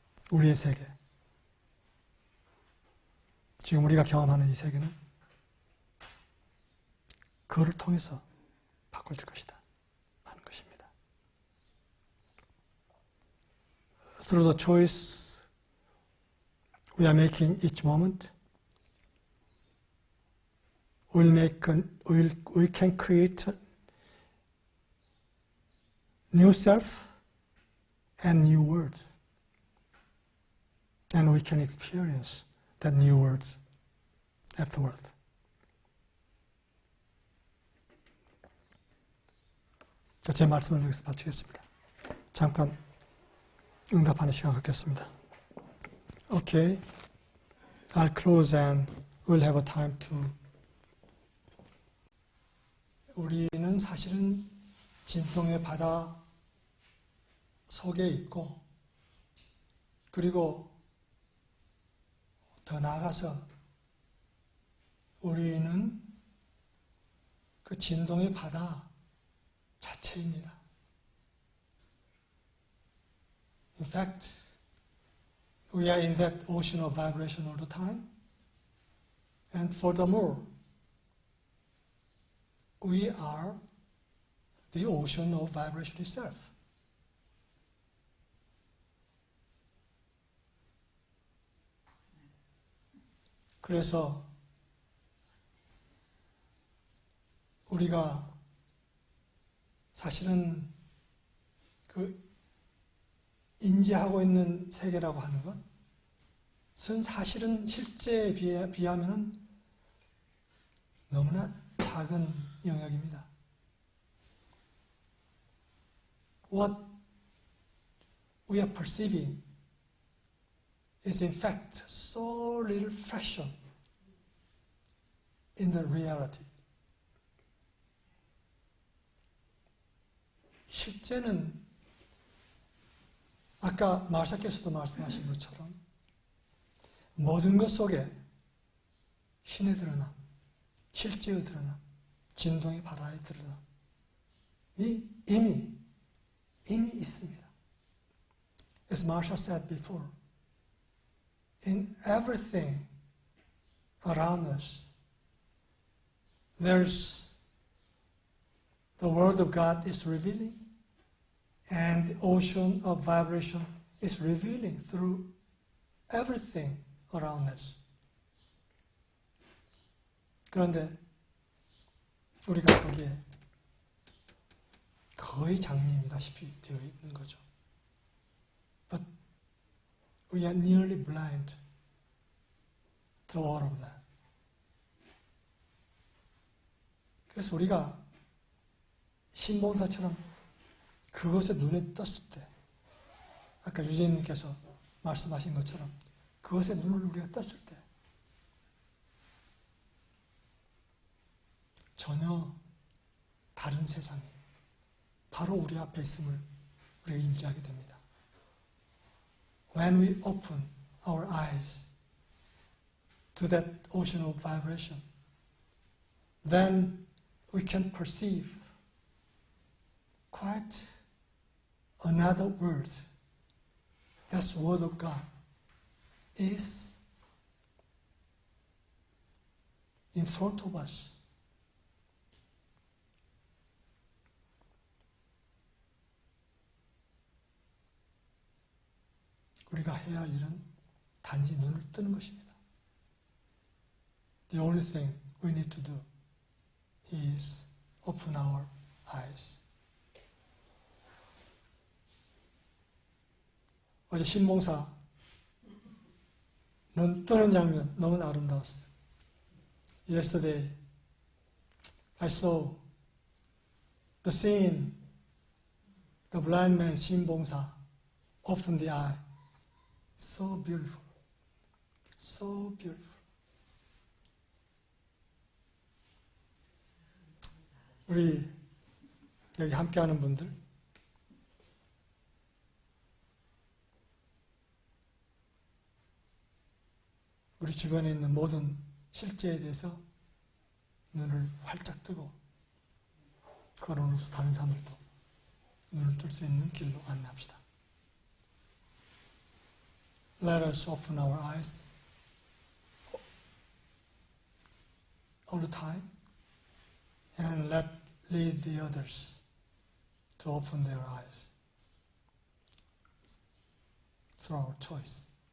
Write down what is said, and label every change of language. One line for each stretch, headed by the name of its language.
Korean: 우리의 세계 지금 우리가 경험하는 이 세계는 그를 통해서 바꿔질 것이다 하는 것입니다.
English: Through the choice we are making each moment, we can create a new self and new world. And we can experience that new world afterward.
Korean: 제 말씀을 여기서 마치겠습니다. 잠깐 응답하는 시간 갖겠습니다.
English: Okay, I'll close and we'll have a time to.
Korean: 우리는 사실은 진동의 바다 속에 있고 그리고 더 나아가서 우리는 그 진동의 바다 자체입니다.
English: In fact, we are in that ocean of vibration all the time. And furthermore, we are the ocean of vibration itself.
Korean: 그래서 우리가 사실은 그 인지하고 있는 세계라고 하는 것은 사실은 실제에 비하면 너무나 작은 영역입니다.
English: What we are perceiving is in fact so little fraction in the reality.
Korean: 실제는 아까 마르샤께서도 말씀하신 것처럼 모든 것 속에 신에 드러나 실제에 드러나 진동의 바다에 드러나 이미 있습니다.
English: As Marsha said before, in everything around us, there's the Word of God is revealing, and the ocean of vibration is revealing through everything around us.
Korean: 그런데 우리가 거기에 거의 장님이다시피 되어 있는 거죠.
English: But we are nearly blind to all of that.
Korean: 그래서 우리가 신봉사처럼 그것에 눈에 떴을 때 아까 유진님께서 말씀하신 것처럼 그것에 눈을 우리가 떴을 때 전혀 다른 세상이 바로 우리 앞에 있음을 우리가 인지하게 됩니다.
English: When we open our eyes to that ocean of vibration, then we can perceive quite another world. That's the Word of God is in front of us.
Korean: 우리가 해야 할 일은 단지 눈을 뜨는 것입니다.
English: The only thing we need to do is open our eyes.
Korean: 어제 신봉사 눈 뜨는 장면 너무 아름다웠어요.
English: Yesterday I saw the scene, the blind man 신봉사 open the eye. So beautiful. So beautiful.
Korean: 우리 여기 함께하는 분들, 우리 주변에 있는 모든 실제에 대해서 눈을 활짝 뜨고 걸어놓아서 다른 사람들도 눈을 뜰 수 있는 길로 안내합시다.
English: Let us open our eyes all the time and lead the others to open their eyes through our choice.